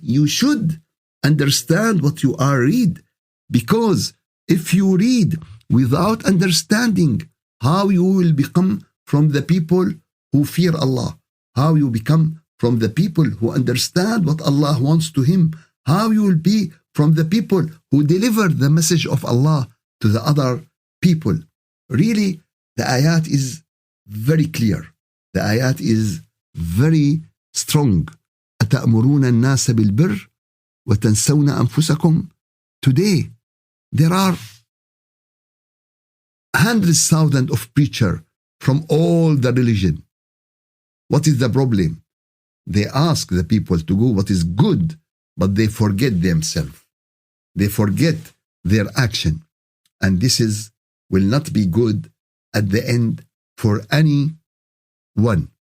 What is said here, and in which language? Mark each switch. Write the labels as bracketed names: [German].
[English] You should understand what you are read, because if you read without understanding, how you will become from the people who fear Allah, how you become from the people who understand what Allah wants to him, how you will be from the people who deliver the message of Allah to the other people. Really, the ayat is very clear. The ayat is very strong. [Arabic] أتأمرون الناس بالبر وتنسون أنفسكم. [English] Today, there are hundreds of thousands of preachers from all the religion. What is the problem? They ask the people to go what is good, but they forget themselves. They forget their action. And this will not be good at the end for anyone.